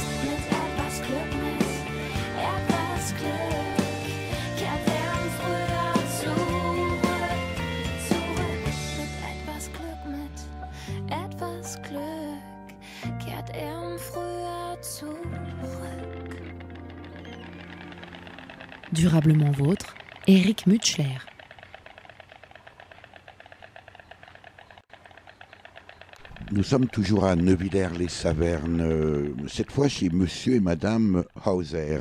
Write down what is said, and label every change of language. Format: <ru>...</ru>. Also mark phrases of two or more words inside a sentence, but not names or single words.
<de>Mit etwas Glück, kehrt er im Frühjahr zurück. Mit etwas Glück, kehrt er im Frühjahr zurück.</de> <fr>Durablement vôtre, Eric Mutschler. Nous sommes toujours à Neuwiller-les-Savernes, cette fois chez Monsieur et Madame Hauser.</fr>